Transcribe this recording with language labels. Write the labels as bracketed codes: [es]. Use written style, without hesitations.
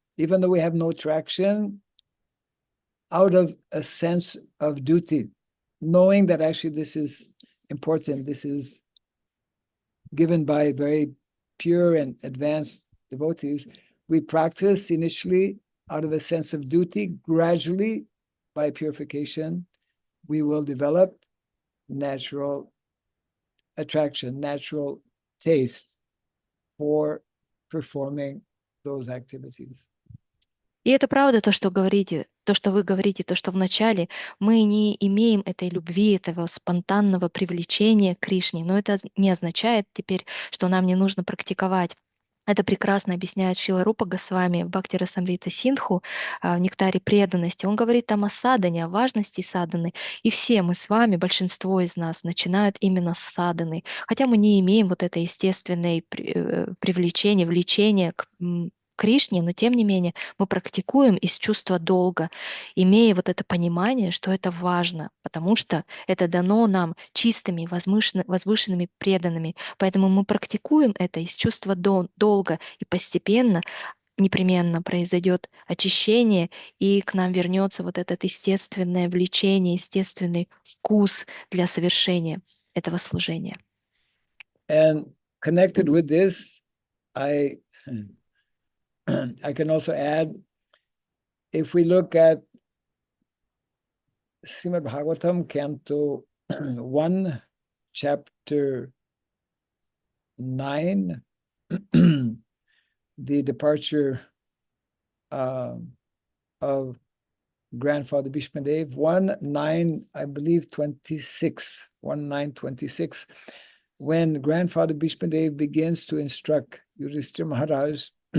[en] Even though we have no traction, out of a sense of duty, knowing that actually this is important, this is given by very pure and advanced devotees, we practice initially out of a sense of duty. Gradually, by purification, we will develop natural attraction, natural taste for performing those activities. [ru] И это правда, то, что говорите, то, что вы говорите, то, что вначале мы не имеем этой любви, этого спонтанного привлечения к Кришне, но это не означает теперь, что нам не нужно практиковать. Это прекрасно объясняет Шрила Рупа Госвами в Бхакти Расамрита Синдху, в «Нектаре преданности». Он говорит там о садхане, о важности садханы. И все мы с вами, большинство из нас, начинают именно с садханы. Хотя мы не имеем вот это естественное привлечение, влечение к Кришне, но тем не менее мы практикуем из чувства долга, имея вот это понимание, что это важно, потому что это дано нам чистыми, возвышенными преданными. Поэтому мы практикуем это из чувства долга, и постепенно, непременно произойдет очищение, и к нам вернется вот это естественное влечение, естественный вкус для совершения этого служения. [en] And connected with this, I can also add, if we look at Srimad Bhagavatam, Canto 1, Chapter 9, the departure of grandfather Bhishmadev, 1:9, I believe 26, 1:9:26, when grandfather Bhishmadev begins to instruct Yudhishthira Maharaj,